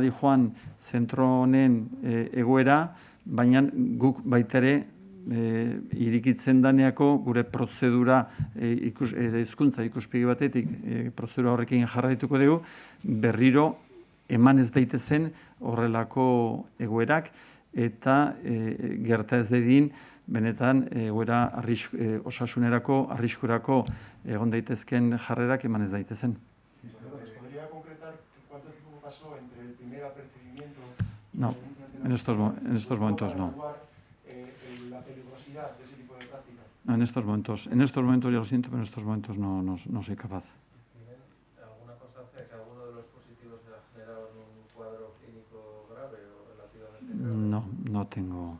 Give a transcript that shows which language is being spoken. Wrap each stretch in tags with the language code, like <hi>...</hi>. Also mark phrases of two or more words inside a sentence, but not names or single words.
<eu>dijoan zentro honen egoera, baina guk baita ere irikitzen daneako gure prozedura hezkuntza ikuspegi batetik prozedura horrekin jarraituko dugu berriro eman ez daitezen horrelako egoerak eta gerta ez dedin benetan egoera osasunerako, arriskurako egon daitezken jarrerak eman ez daitezen.</eu> <es>¿Podría concretar cuánto tiempo pasó entre el primer apercibimiento? No, en estos momentos no. La peligrosidad de ese tipo de prácticas. No, en estos momentos ya lo siento, pero en estos momentos no soy capaz. ¿Alguna constancia de que alguno de los positivos se ha generado en un cuadro clínico grave o relativamente grave?</es>